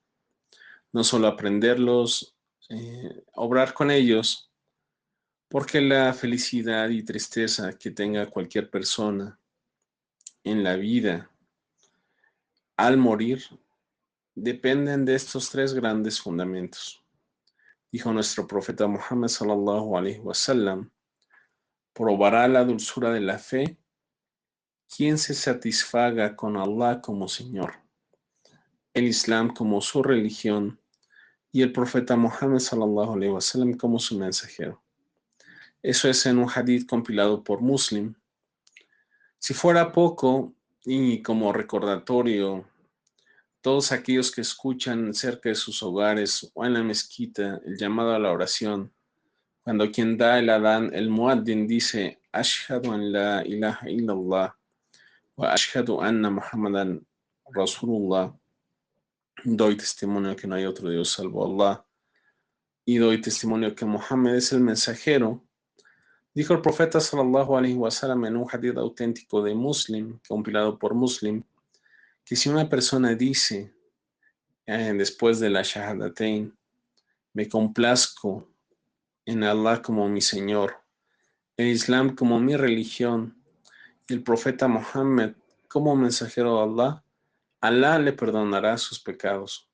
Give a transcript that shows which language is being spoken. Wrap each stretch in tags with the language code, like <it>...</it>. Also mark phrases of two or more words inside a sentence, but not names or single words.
<es>No solo aprenderlos, obrar con ellos, porque la felicidad y tristeza que tenga cualquier persona en la vida al morir dependen de estos tres grandes fundamentos. Dijo nuestro profeta Muhammad</es> <ar>صلى الله عليه وسلم:</ar> <es>probará la dulzura de la fe quien se satisfaga con Allah como Señor, el Islam como su religión y el profeta Muhammad</es> <ar>صلى الله عليه وسلم</ar> <es>como su mensajero. Eso es en un hadith compilado por Muslim. Si fuera poco, y como recordatorio, todos aquellos que escuchan cerca de sus hogares o en la mezquita el llamado a la oración, cuando quien da el adán, el muaddin, dice</es> <ar>أشهد أن لا إله إلا الله وأشهد أن محمدا رسول الله,</ar> <es>doy testimonio que no hay otro Dios salvo Allah y doy testimonio que Muhammad es el mensajero. Dijo el profeta</es> <ar>صلى الله عليه وسلم</ar> <es>en un hadith auténtico de Muslim, compilado por Muslim, que si una persona dice después de la shahadatain, me complazco en Allah como mi Señor, el Islam como mi religión y el profeta Muhammad como mensajero de Allah, Allah le perdonará sus pecados.</es>